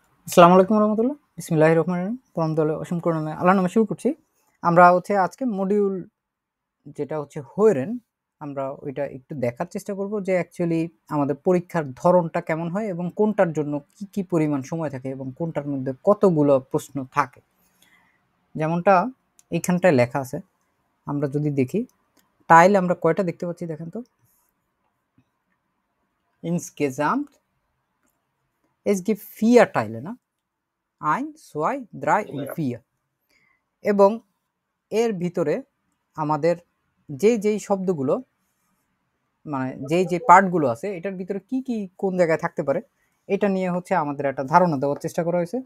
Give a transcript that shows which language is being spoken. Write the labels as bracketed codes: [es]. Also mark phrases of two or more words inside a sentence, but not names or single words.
[ar] السلام عليكم رحمة الله. بسم الله الرحمن الرحيم. [bn] পরম দয়ালু অসীম করুণাময় আল্লাহর নামে শুরু করছি। আমরা আজকে মডিউল যেটা হোয়েরেন, আমরা ওইটা একটু দেখার চেষ্টা করব যে অ্যাকচুয়ালি আমাদের পরীক্ষার ধরনটা কেমন হয় এবং কোনটার জন্য কি পরিমাণ সময় থাকে এবং কোনটার মধ্যে কতগুলো প্রশ্ন থাকে। যেমনটা এইখানটায় লেখা আছে, আমরা যদি দেখি টাইল আমরা কয়টা দেখতে পাচ্ছি দেখেন তো। [de] ইনসগেসামট es gibt 4 Teile, [bn] না? 1, 2, 3 und 4 এবং এর ভিতরে আমাদের যেই শব্দগুলো মানে যে পার্টগুলো আছে এটার ভিতরে কি কোন জায়গায় থাকতে পারে এটা নিয়ে আমাদের একটা ধারণা দেওয়ার চেষ্টা করা হয়েছে।